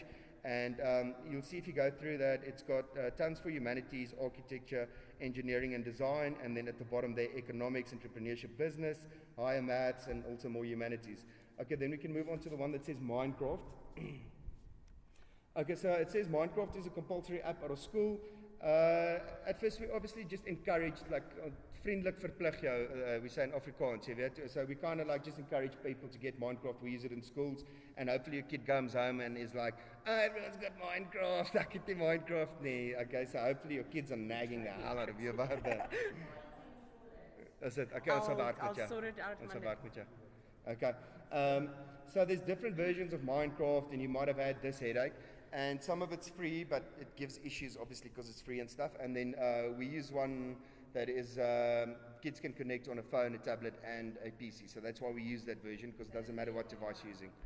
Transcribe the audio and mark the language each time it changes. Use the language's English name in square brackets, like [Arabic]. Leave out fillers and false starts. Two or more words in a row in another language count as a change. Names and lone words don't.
[English] And you'll see if you go through that, it's got tons for humanities, architecture, engineering, and design, and then at the bottom there, economics, entrepreneurship, business, higher maths, and also more humanities. Okay, then we can move on to the one that says Minecraft. Okay, so it says Minecraft is a compulsory app at our school. At first, we obviously just encouraged, like, [Afrikaans] vriendelijk verplig jou, [English] we say in Afrikaans, [Afrikaans] jy weet. [English] So we kind of like just encourage people to get Minecraft. We use it in schools, and hopefully your kid comes home and is like, oh, everyone's got Minecraft, [Afrikaans] ek het nie Minecraft nie. [English] Okay, so hopefully your kids are nagging the hell out of you about that. Is it? [Afrikaans] Okay, ons sal werk met jou. [English] I'll sort it out [Afrikaans] Ons sal [English] Monday. [Afrikaans] werk met jou. [English] Okay. So there's different versions of Minecraft, and you might have had this headache. And some of it's free, but it gives issues, obviously, because it's free and stuff. And then we use one that is kids can connect on a phone, a tablet, and a PC. So that's why we use that version, because it doesn't matter what device you're using.